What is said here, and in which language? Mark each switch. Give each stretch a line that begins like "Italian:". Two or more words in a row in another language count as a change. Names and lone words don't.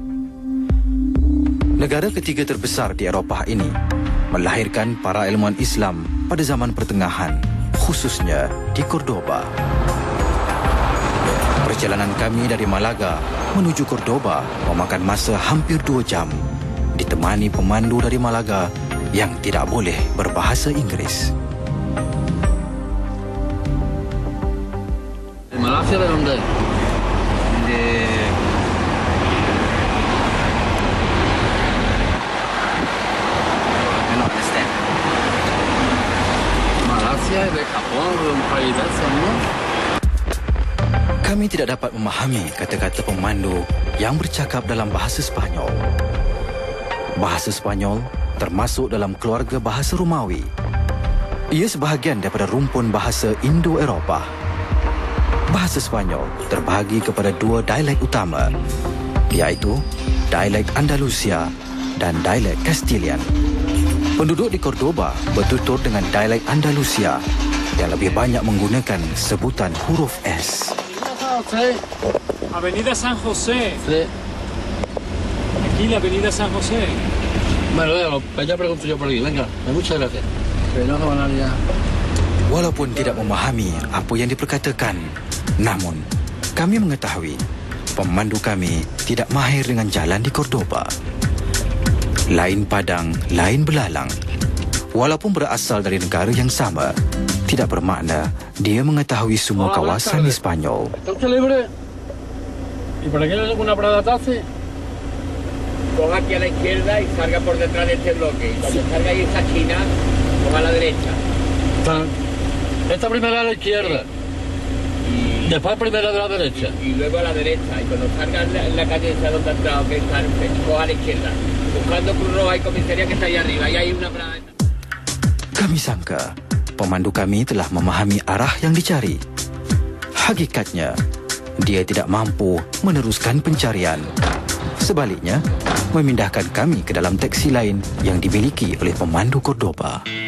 Malay: Negara ketiga terbesar di Eropah ini melahirkan para ilmuwan Islam pada zaman pertengahan, khususnya di Cordoba. Perjalanan kami dari Malaga menuju Cordoba memakan masa hampir 2 jam, ditemani pemandu dari Malaga yang tidak boleh berbahasa Inggris.
Spanish: ¿De Malasia de dónde?
English: No understand.
Spanish: Malasia de Japón, un país de eso, ¿no?
Malay: Kami tidak dapat memahami kata-kata pemandu yang bercakap dalam bahasa Spanyol. Bahasa Spanyol termasuk dalam keluarga bahasa Romawi. Ia sebahagian daripada rumpun bahasa Indo-Eropah. Bahasa Spanyol terbahagi kepada 2 dialek utama, iaitu dialek Andalusia dan dialek Castilian. Penduduk di Cordoba bertutur dengan dialek Andalusia yang lebih banyak menggunakan sebutan huruf S.
Spanish: Avenida San José. Sí. Aquí la Avenida San José. Bueno, ya pregunto yo por aquí. Venga, muchas gracias. Que no van a liar.
Malay: Walaupun tidak memahami apa yang diperkatakan, namun kami mengetahui pemandu kami tidak mahir dengan jalan di Cordoba. Lain padang, lain belalang. Walaupun berasal dari negara yang sama, tidak bermakna dia mengetahui semua kawasan di Spanyol.
Spanish: ¿Está usted libre? ¿Y por aquí no hay ninguna parada taxi? Coja aquí a la izquierda y salga por detrás de este bloque. Y cuando salga ahí esa esquina, coja a la derecha. Esta primera a la izquierda. Y Después primera de la derecha. luego a la derecha. Y cuando salga en la calle esa donde ha entrado, que está, coja a la izquierda. Buscando Cruz Roja y comisaría que está ahí arriba. Y hay una parada.
Malay: Kami sangka pemandu kami telah memahami arah yang dicari. Hakikatnya, dia tidak mampu meneruskan pencarian. Sebaliknya, memindahkan kami ke dalam teksi lain yang dimiliki oleh pemandu Cordoba.